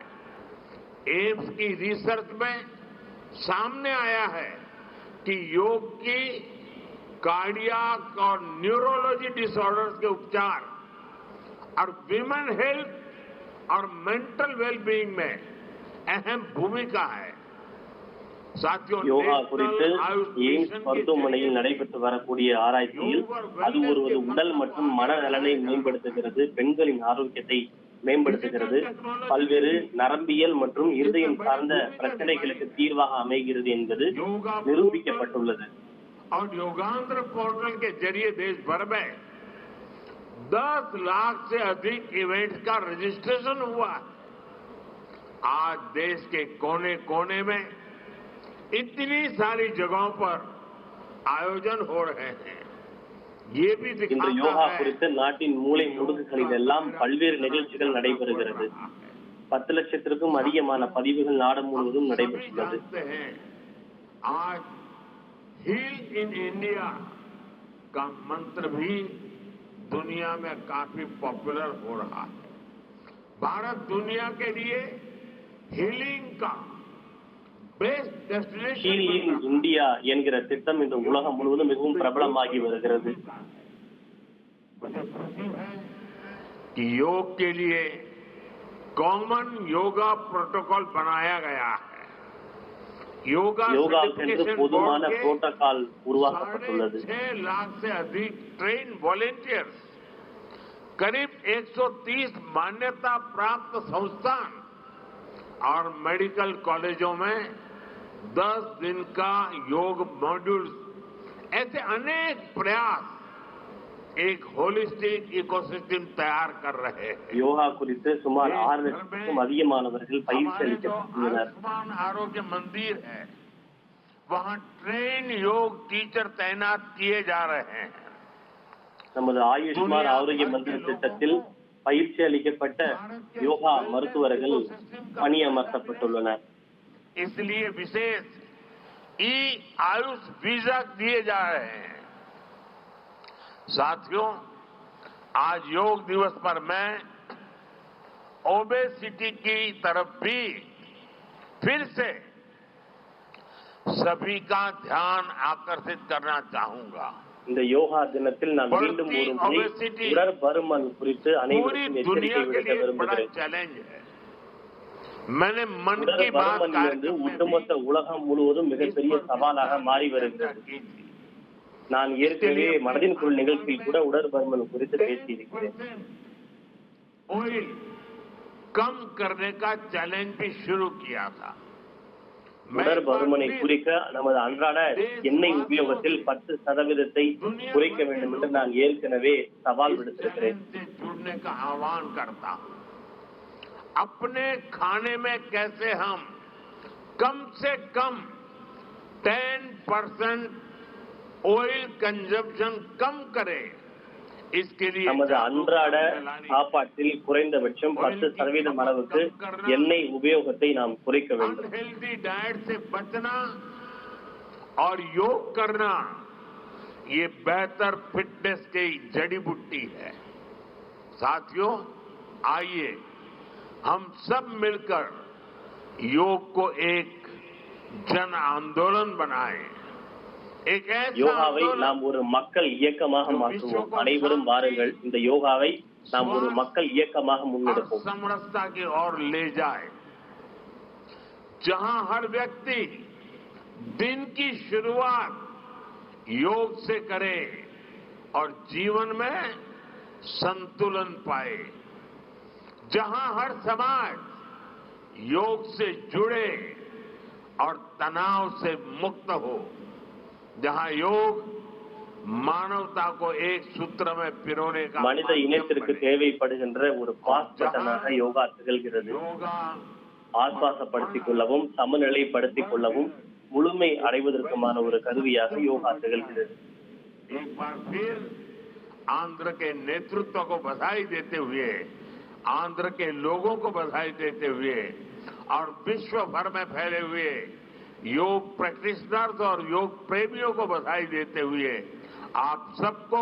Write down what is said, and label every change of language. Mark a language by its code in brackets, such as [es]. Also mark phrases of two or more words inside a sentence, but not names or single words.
[hi] एम्स की रिसर्च में सामने आया है कि योग की कार्डियक और [en] neurology disorders [hi] के उपचार और [en] women health [hi] और [en] mental wellbeing [hi] में अहम भूमिका है। साथियों, [ta] யோகா குறித்து [hi] नेशनल आयुष [ta] எய்ம்ஸ் [hi] मिशन की [ta] மருத்துவமனையில் நடைபெற்று வரக்கூடிய ஆராய்ச்சியில் அது ஒருவது உடல் மற்றும் மனநலனை மேம்படுத்துகிறது, பெண்களின் ஆரோக்கியத்தை மேம்படுத்துகிறது, பல்வேறு நரம்பியல் மற்றும் இருதயம் சார்ந்த பிரச்சனைகளுக்கு தீர்வாக அமைகிறது என்பது நிரூபிக்கப்பட்டுள்ளது. [hi] और योगांध्र पोर्टल के जरिए देश भर में 10 लाख से अधिक इवेंट्स का रजिस्ट्रेशन हुआ है। आज देश के कोने कोने में इतनी सारी जगहों पर आयोजन हो रहे हैं। ये भी [ta] இன்று [hi] दिखाता [ta] யோகா [hi] है [ta] குறித்து நாட்டின் மூலை முடுக்குகளில் எல்லாம் பல்வேறு நிகழ்ச்சிகள் நடைபெறுகிறது. 10 லட்சத்திற்கும் அதிகமான பதிவுகள் நாடு முழுவதும் [hi] सभी [ta] நடைபெற்றுள்ளது. [hi] जानते हैं आज हील इन इंडिया का मंत्र भी दुनिया में काफी पॉपुलर हो रहा है। भारत दुनिया के लिए हीलिंग का [en] best destination [ta] ஹீலிங் இந்தியா என்கிற திட்டம் இன்று உலகம் முழுவதும் மிகவும் பிரபலமாகி வருகிறது. [hi] मुझे खुशी है कि योग के लिए [en] common yoga protocol [hi] बनाया गया है। [ta] யோகாவுக்கென்று [hi] सर्टिफिकेशन [ta] பொதுவான [hi] बोर्ड के [ta] புரோட்டோகால் உருவாக்கப்பட்டுள்ளது. [hi] 6.5 लाख से अधिक [en] trained volunteers, [hi] करीब 130 मान्यता प्राप्त संस्थान और [en] medical colleges [hi] में 10 दिन का योग मॉड्यूल्स, ऐसे अनेक प्रयास एक [en] holistic ecosystem [hi] तैयार कर रहे हैं। [ta] யோகா குறித்து சுமார் 6 லட்சத்துக்கும் அதிகமானவர்கள் பயிற்சி [hi] हमारे जो [ta] அளிக்கப்பட்டுள்ளனர். [hi] आयुष्मान आरोग्य मंदिर है, वहां [en] trained yoga teacher [hi] तैनात किए जा रहे हैं। [ta] நமது ஆயுஷ்மான் ஆரோக்கிய மந்திர திட்டத்தில் பயிற்சி அளிக்கப்பட்ட யோகா மருத்துவர்கள் பணியமர்த்தப்பட்டுள்ளனர். [hi] इसलिए विशेष ई आयुष वीजा दिए जा रहे हैं। साथियों, आज योग दिवस पर मैं ओबेसिटी की तरफ भी फिर से सभी का ध्यान आकर्षित करना चाहूंगा। [ta] இந்த யோகா தினத்தில் நான் மீண்டும் ஒரு முறை உடற்பருமன் குறித்து [hi] पूरी [ta] அனைவருக்கும் [hi] दुनिया [ta] எச்சரிக்கை [hi] के [ta] விடுக்க [hi] लिए बड़ा [ta] விரும்புகிறேன். [hi] चैलेंज है। मैंने मन की बात [ta] உடற்பருமன் வந்து [hi] कार्यक्रम में [ta] ஒட்டுமொத்த உலகம் முழுவதும் மிகப்பெரிய சவாலாக மாறி வருகிறது. [hi] की थी। [ta] நான் ஏற்கனவே மனதின் குரல் நிகழ்ச்சியில் கூட உடற்பருமன் குறித்து பேசியிருக்கிறேன். [hi] ऑयल कम करने का चैलेंज भी शुरू किया था। [ta] உடற்பருமனை குறைக்க நமது அன்றாட எண்ணெய் உபயோகத்தில் 10% குறைக்க வேண்டும் என்று நான் ஏற்கனவே சவால் விடுத்திருக்கிறேன். [hi] से जुड़ने का आह्वान करता हूं। अपने खाने में कैसे हम कम से कम 10% [en] oil consumption [hi] कम करें, इसके लिए [ta] நமது அன்றாட சாப்பாட்டில் குறைந்தபட்சம் 10% அளவுக்கு எண்ணெய் உபயோகத்தை நாம் குறைக்க வேண்டும். [en] unhealthy diet [hi] से बचना और योग करना ये बेहतर फिटनेस की जड़ी बूटी है. साथियों, आइए हम सब मिलकर योग को एक जन आंदोलन बनाएं. एक ऐसा [ta] யோகாவை நாம் ஒரு மக்கள் இயக்கமாக மாற்றுவோம். அனைவரும் வாருங்கள், இந்த யோகாவை நாம் ஒரு மக்கள் இயக்கமாக முன்னெடுப்போம். [hi] समरसता की ओर ले जाए, जहां हर व्यक्ति दिन की शुरुआत योग से करे और जीवन में संतुलन पाए, जहां हर समाज योग से जुड़े और तनाव से मुक्त हो, जहां योग मानवता को एक सूत्र में पिरोने का [ta] மனித இனத்திற்கு தேவைப்படுகின்ற ஒரு [en] pause button [ta] யோகா திகழ்கிறது. ஆஸ்வாசப்படுத்திக் கொள்ளவும் சமநிலைப்படுத்திக் கொள்ளவும் முழுமை அடைவதற்குமான ஒரு கருவியாக யோகா திகழ்கிறது. [hi] एक बार फिर आंध्र के नेतृत्व को बधाई देते हुए, आंध्र के लोगों को बधाई देते हुए और विश्व भर में फैले हुए [en] yoga practitioners [hi] और योग प्रेमियों को बधाई देते हुए आप सबको